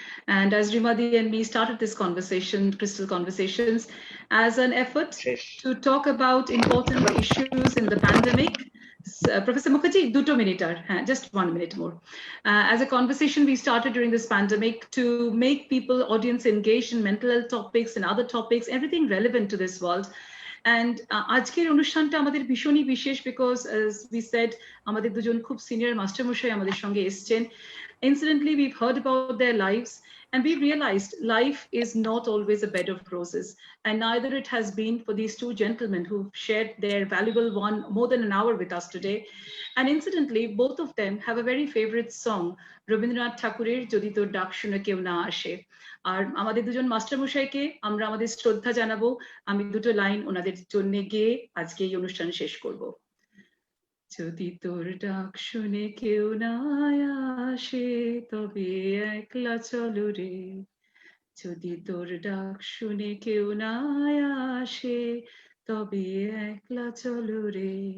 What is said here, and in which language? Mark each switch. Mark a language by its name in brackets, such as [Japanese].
[English] And as Rimadi and me started this conversation, Crystal Conversations, as an effort to talk about important issues in the pandemic. Professor Mukherjee, 2 minutes, just 1 minute more. As a conversation we started during this pandemic to make people, audience engaged in mental health topics and other topics, everything relevant to this world. [Bangla] And আজকের অনুষ্ঠানটা আমাদের ভীষণই বিশেষ [English] because as we said [Bangla] আমাদের দুজন খুব senior মাস্টারমশাই আমাদের সঙ্গে এসেছেন. [English] Incidentally, we've heard about their lives and we realized life is not always a bed of roses, and neither it has been for these two gentlemen who shared their valuable more than an hour with us today. And incidentally, both of them have a very favorite song, Rabindranath Thakurer Jodi Tor Dak Shune Keu Na Ashe. [Bangla] আর আমাদের দুজন মাস্টারমশাইকে আমরা আমাদের শ্রদ্ধা জানাবো। আমি দুটো line ওনাদের জন্য গেয়ে আজকে এই অনুষ্ঠান শেষ করব। যদি তোর ডাক শুনে কেউ না আসে তবে একলা চলো রে, যদি তোর ডাক শুনে কেউ না আসে তবে একলা চলো রে,